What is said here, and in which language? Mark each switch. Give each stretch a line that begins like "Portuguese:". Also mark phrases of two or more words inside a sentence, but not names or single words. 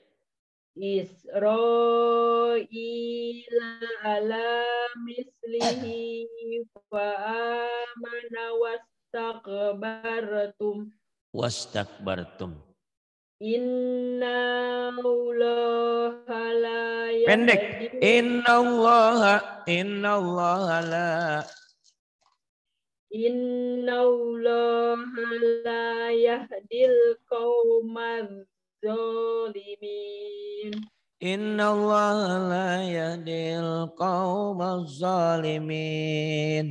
Arabic: إسرائيل على مثله فآمن واستكبرتم. إن الله لا
Indonesian: Pendek.
Arabic: يهدي إن الله لا. إن الله لا يهدي القوم الظالمين. إن الله لا يهدي القوم الظالمين.